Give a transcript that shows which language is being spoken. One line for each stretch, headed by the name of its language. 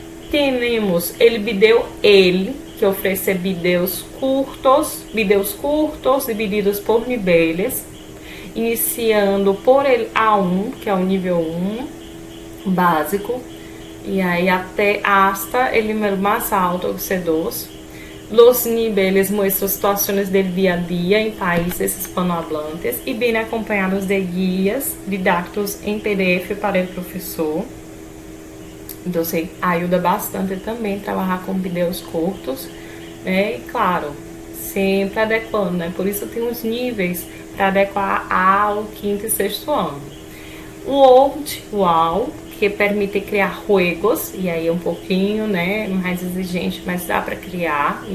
Portuguese: Temos o Video Ele, que oferece vídeos curtos divididos por níveis, iniciando
Spanish: por el A1,
Portuguese: que é o nível 1 básico, e aí até hasta o número mais alto, o C2.
Spanish: Los niveles muestran situaciones del día a día en países hispanohablantes y viene acompañados de guías didácticos
Portuguese: em PDF para o professor. Então, ajuda bastante também trabalhar com vídeos curtos, né? E claro, sempre adequando, né? Por isso tem os níveis para adequar ao quinto e sexto ano. O Old Wow, que permite criar juegos, e aí é um pouquinho, né, mais exigente, mas dá para criar.